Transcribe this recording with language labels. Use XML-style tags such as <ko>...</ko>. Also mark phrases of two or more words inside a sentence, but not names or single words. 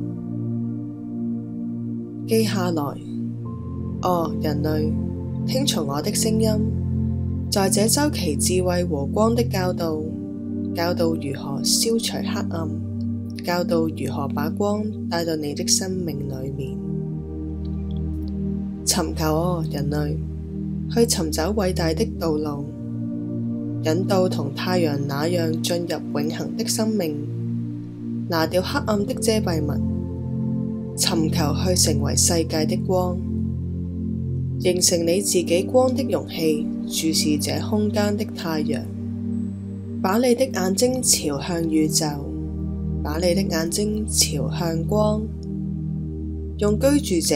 <zh>記下來，人類，聽從我的聲音，在這週期智慧和光的教導，教導如何消除黑暗，教導如何把光帶到你的生命裏面。尋求人類，去尋找偉大的道路，引導同太陽那樣進入永恆的生命，拿掉黑暗的遮蔽物，尋求去成為世界的光，形成你自己光的容器，注視這空間的太陽。把你的眼睛朝向宇宙，把你的眼睛朝向光，用居住</zh>